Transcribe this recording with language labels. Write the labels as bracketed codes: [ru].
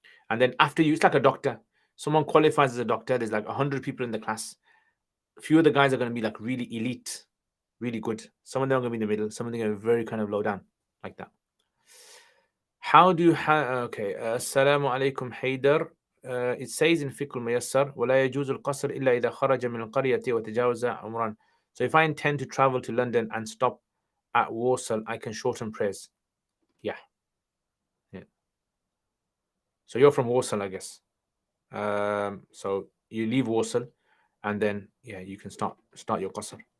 [en] And then after it's like a doctor. Someone qualifies as a doctor. There's like 100 people in the class. A few of the guys are going to be like really elite, really good. Some of them are going to be in the middle. Some of them are going to be very kind of low down, like that. How do you okay? Assalamu alaikum, Haydar. It says in Fiqh al-Muyassar, [ar] وَلَا يَجُوزُ الْقَصْرِ إِلَّا إِذَا خَرَجَ مِنَ الْقَرْيَةِ وَتَجَاوَزَ عُمْرًا. [en] So if I intend to travel to London and stop at Warsaw, I can shorten prayers. Yeah. So you're from Warsaw, I guess. So you leave Warsaw, and then you can start your qasr.